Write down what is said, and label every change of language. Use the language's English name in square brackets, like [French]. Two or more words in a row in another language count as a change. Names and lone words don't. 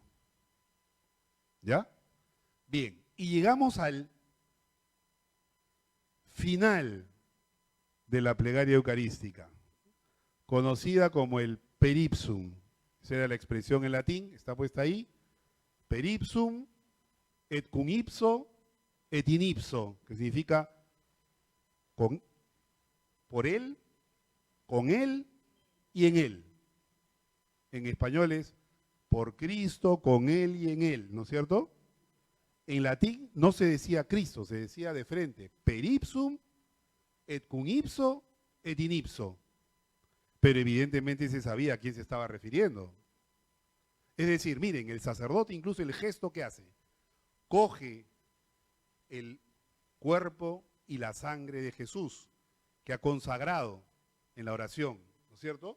[Spanish] ¿Ya? Bien, y llegamos al final de la plegaria eucarística, conocida como el peripsum. Esa era la expresión en latín, está puesta ahí. [Latin] Peripsum et cum ipso et in ipso, [Spanish] que significa por él, con él y en él. En español es por Cristo, con él y en él, ¿no es cierto? En latín no se decía Cristo, se decía de frente, [Latin] peripsum et cum ipso et in ipso. [Spanish] Pero evidentemente se sabía a quién se estaba refiriendo. Es decir, miren, el sacerdote, incluso el gesto que hace, coge el cuerpo y la sangre de Jesús, que ha consagrado en la oración, ¿no es cierto?